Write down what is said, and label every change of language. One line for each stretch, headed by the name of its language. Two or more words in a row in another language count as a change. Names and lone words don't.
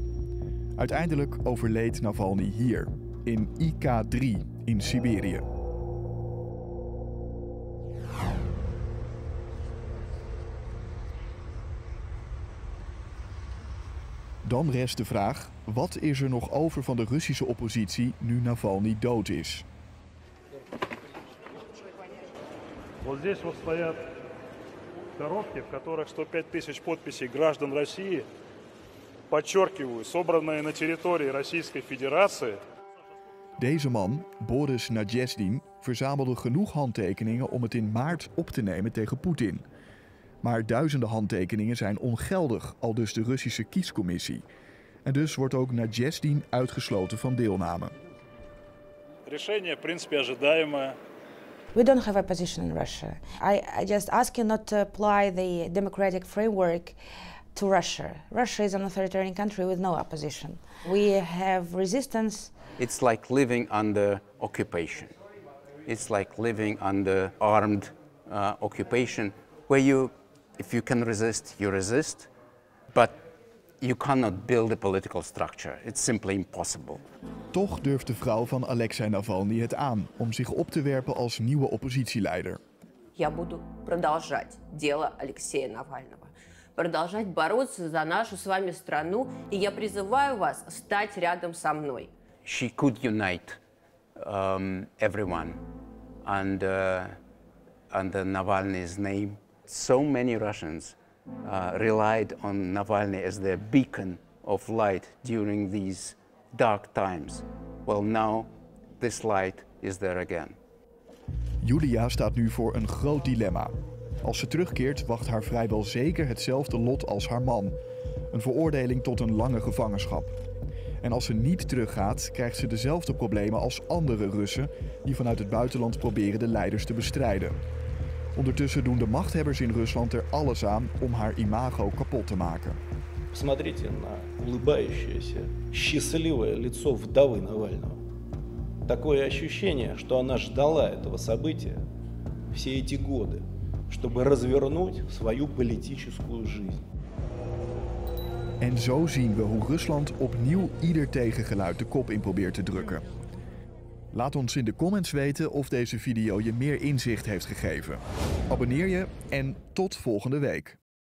Dutch: Uiteindelijk overleed Navalny hier, in IK-3 in Siberië. Dan rest de vraag, wat is er nog over van de Russische oppositie nu Navalny dood is?
Russian: Вот здесь вот стоят коробки, в которых 105 тысяч подписей граждан России, подчеркиваю, собранные на территории Российской Федерации.
Dutch: Deze man, Boris Nadjezdin, verzamelde genoeg handtekeningen om het in maart op te nemen tegen Poetin. Maar duizenden handtekeningen zijn ongeldig, aldus de Russische kiescommissie. En dus wordt ook Nadjezdin uitgesloten van deelname.
Russian: Решение, в принципе, ожидаемое.
English: We don't have a position in Russia. I just ask you not to apply the democratic framework to Russia. Russia is an authoritarian country with no opposition. We have resistance. It's like living under occupation. It's like living under armed occupation, where if you can resist, you resist, but you cannot build a political structure. It's simply impossible.
Dutch: Toch durft de vrouw van Alexei Navalny het aan om zich op te werpen als nieuwe oppositieleider.
Russian: Я буду продолжать дело Алексея Навального, продолжать бороться за нашу с вами страну, и я призываю вас стать рядом со мной.
English: She could unite everyone under Navalny's name. So many Russians relied on Navalny as their beacon of light during these dark times. Well, now this light is there again.
Dutch: Julia staat nu voor een groot dilemma. Als ze terugkeert, wacht haar vrijwel zeker hetzelfde lot als haar man. Een veroordeling tot een lange gevangenschap. En als ze niet teruggaat, krijgt ze dezelfde problemen als andere Russen die vanuit het buitenland proberen de leiders te bestrijden. Ondertussen doen de machthebbers in Rusland er alles aan om haar imago kapot te maken.
Russian: Посмотрите на улыбающееся, счастливое лицо вдовы Навального. Такое ощущение, что она ждала этого события все эти годы, чтобы развернуть свою политическую жизнь.
Dutch: En zo zien we hoe Rusland opnieuw ieder tegengeluid de kop in probeert te drukken. Laat ons in de comments weten of deze video je meer inzicht heeft gegeven. Abonneer je en tot volgende week.